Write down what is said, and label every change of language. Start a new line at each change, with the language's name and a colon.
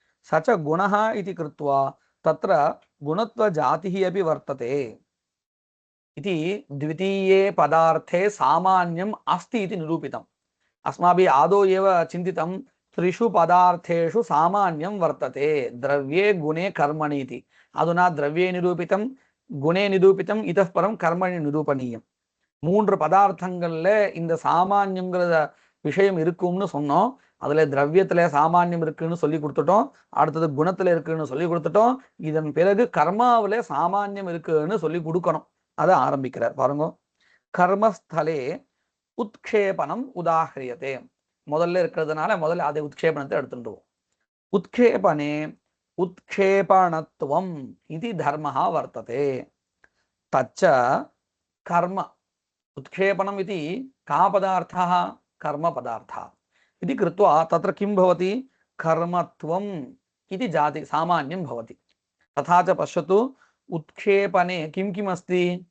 Sanskrit: स च गुणः इति कृत्वा तत्र गुणत्वजातिः अपि वर्तते इति द्वितीये पदार्थे सामान्यम् अस्ति इति निरूपितम्. अस्माभिः आदौ एव चिन्तितं, त्रिषु पदार्थेषु सामान्यं वर्तते, द्रव्ये गुणे कर्मणि इति. अधुना द्रव्ये निरूपितं, गुणे निरूपितं, इतः परं कर्मणि निरूपणीयं.
Tamil: 3 பதார்த்தங்கள்ல இந்த சாமான்யம்ங்கிற விஷயம் இருக்கும்னு சொன்னோம். அதுல திரவியத்துல சாமான்யம் இருக்குன்னு சொல்லி கொடுத்துட்டோம், அடுத்தது குணத்துல இருக்குன்னு சொல்லி கொடுத்துட்டோம். இதன் பிறகு கர்மாவில சாமான்யம் இருக்குன்னு சொல்லி கொடுக்கணும். அதை ஆரம்பிக்கிறார் பாருங்க. கர்மஸ்தலே
Sanskrit: உத்க்ஷேபனம் உதாஹரியதே.
Tamil: முதல்ல இருக்கிறதுனால முதல்ல அதை உத்க்ஷேபனத்தை எடுத்துட்டுவோம்.
Sanskrit: உத்க்ஷேபனே உத்க்ஷேபணத்துவம் இது தர்மஹா வர்த்ததே. தச்ச கர்ம उत्क्षेपणम् इति कः पदार्थः? कर्मपदार्थः इति कृत्वा तत्र किं भवति? कर्मत्वम् इति जाति सामान्यं भवति। तथा च पश्यतु उत्क्षेपणे किं किम् अस्ति?